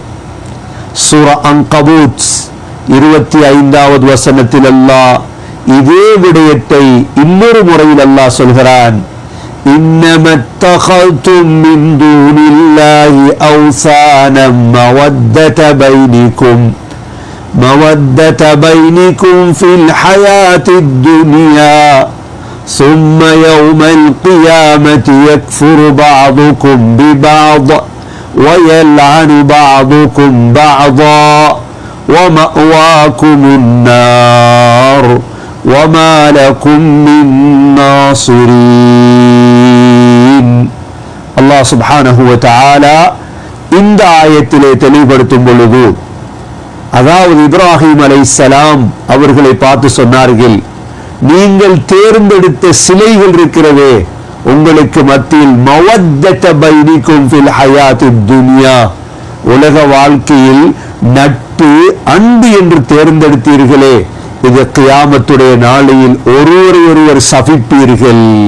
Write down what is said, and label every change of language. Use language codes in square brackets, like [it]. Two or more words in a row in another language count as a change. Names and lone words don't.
[ta] சூரா அன்கபூத் 25வது வசனத்தில் அல்லாஹ் இதே விடயத்தை இன்னொரு முறையில் அல்லாஹ் சொல்கிறான். [ar] إنما اتخذتم من دون الله أوثانا مودة بينكم في الحياة الدنيا ثم يوم القيامة يكفر بعضكم ببعض ويلعن بعضكم بعضا ومأواكم النار وما لكم من ناصرين. الله سبحانه وتعالى [ta] இந்த ஆயத்திலே தெளிவுபடுத்தும் பொழுது, அதாவது இப்ராஹிம் அலைஹிஸ்ஸலாம் அவர்களை பார்த்து சொன்னார்கள், நீங்கள் தேர்ந்தெடுத்த சிலைகள் இருக்கிறதே உங்களுக்கு மத்தியில் [ar] مودة بينكم في الحياة الدنيا, [ta] உலக வாழ்க்கையில் நட்பு அன்பு என்று தேர்ந்தெடுத்தீர்களே, இது கியாமத்துடைய நாளையில் ஒருவர் சபிப்பீர்கள்.